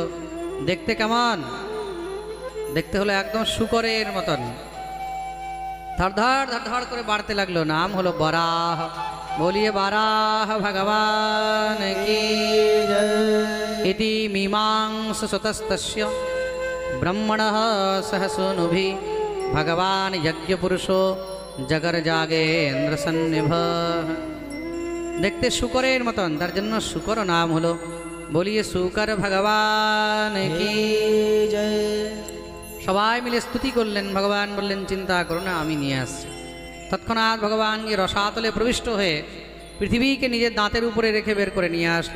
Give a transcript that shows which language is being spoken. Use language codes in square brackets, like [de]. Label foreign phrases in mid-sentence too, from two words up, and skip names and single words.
[bn] দেখতে কেমন? দেখতে হলো একদম শূকরের মতন। ধড় ধড় ধড় ধড় করে বাড়তে লাগলো। নাম হলো বরাহ। [hi] बोलिए वराह भगवान की जय। [sa] ইতি মীমাংস সুতস্তস্য ব্রহ্মণঃ সহ सूनुभिः भगवान यज्ञ पुरुषो जगर जागेन्द्र सन्निभ। [bn] দেখতে শুকরের মতন, তার জন্য শুকর নাম হলো। [hi] बोलिए शूकर भगवान की जय। [bn] সবাই মিলে স্তুতি করলেন। ভগবান বললেন চিন্তা করো না, আমি নিয়ে আসছি। তৎক্ষণাৎ ভগবান গিয়ে রসাতলে প্রবিষ্ট হয়ে পৃথিবীকে নিজের দাঁতের উপরে রেখে বের করে নিয়ে আসলেন।